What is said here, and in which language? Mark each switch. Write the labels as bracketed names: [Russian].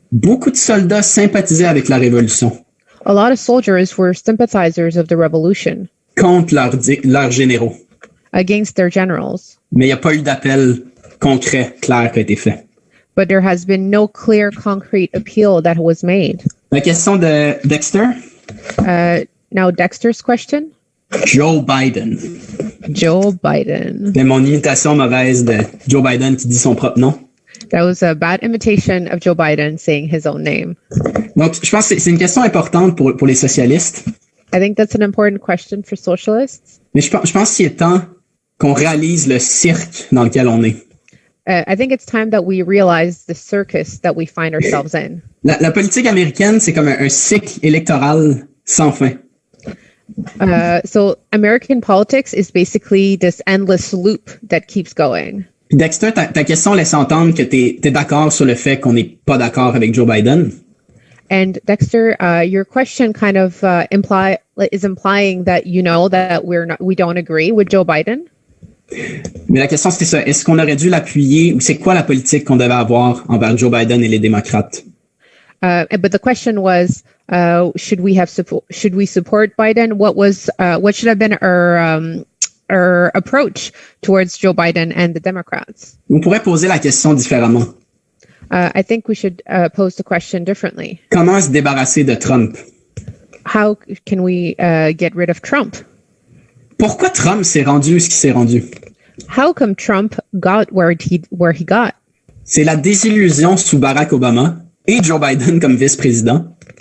[French] Beaucoup de soldats sympathisaient avec la révolution. [English] A lot of soldiers were sympathizers of the revolution. [French] Contre leurs généraux. [English] against their generals. [French] Mais il n'y a pas eu d'appel concret, clair qui a été fait. [English] But there has been no clear, concrete appeal that was made. [French] La question de Dexter. [English] Now Dexter's question. [French] Joe Biden. [English] Joe Biden. [French] C'est mon imitation mauvaise de Joe Biden qui dit son propre nom. [English] That was a bad imitation of Joe Biden saying his own name. [French] Donc, je pense que c'est une question importante pour les socialistes. [English] I think that's an important question for socialists. [French] Mais je pense qu'il est temps qu'on réalise le cirque dans lequel on est. [English] I think it's time that we realize the circus that we find ourselves in. [French] La politique américaine, c'est comme un cycle électoral sans fin. [English] So American politics is basically this endless loop that keeps going. [French] Puis Dexter, ta question laisse entendre que t'es d'accord sur le fait qu'on n'est pas d'accord avec Joe Biden. [English] And Dexter, your question kind of is implying that you know that we don't agree with Joe Biden. [French] Mais la question c'est ça, est-ce qu'on aurait dû l'appuyer ou c'est quoi la politique qu'on devait avoir envers Joe Biden et les démocrates? [English] But the question was, should we support Biden? What should have been our approach towards Joe Biden and the Democrats? [French] On pourrait poser la question différemment. [English] I think we should pose the question differently. [French] Comment se débarrasser de Trump? [English] How can we get rid of Trump? [French] Pourquoi Trump s'est rendu ce qu'il s'est rendu? [English] How come Trump got where he got? [French] C'est la désillusion sous Barack Obama et Joe Biden comme vice-président.